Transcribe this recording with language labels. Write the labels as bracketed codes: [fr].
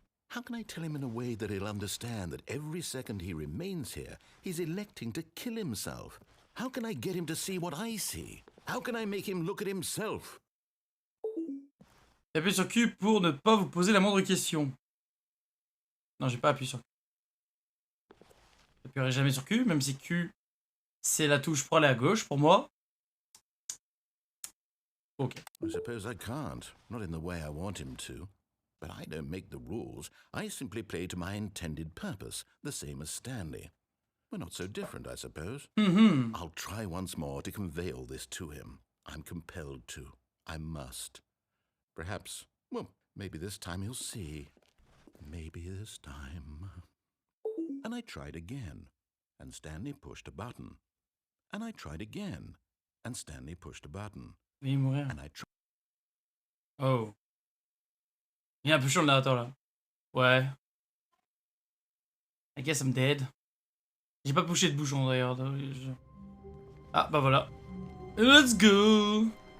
[en] How can I tell him in a way that he'll understand that every second he remains here, he's electing to kill himself? How can I get him to see what I see? How can I make him look at himself? [fr] Appuyez sur Q pour ne pas vous poser la moindre question. Non, j'ai pas appuyé sur Q. J'appuierai jamais sur Q, même si Q, c'est la touche pour aller à gauche pour moi. Ok. [en] I suppose I can't, not in the way I want him to. But I don't make the rules. I simply play to my intended purpose, the same as Stanley. We're not so different, I suppose. I'll try once more to convey all this to him. I'm compelled to. I must. Perhaps, well, maybe this time he'll see. Maybe this time. And I tried again, and Stanley pushed a button. And I tried again, and Stanley pushed a button. And I tried. Oh. [fr] Il est un peu chaud le narrateur là. Ouais. [en] I guess I'm dead. [fr] J'ai pas poussé de bouchon d'ailleurs. Ah bah voilà. [en] Let's go.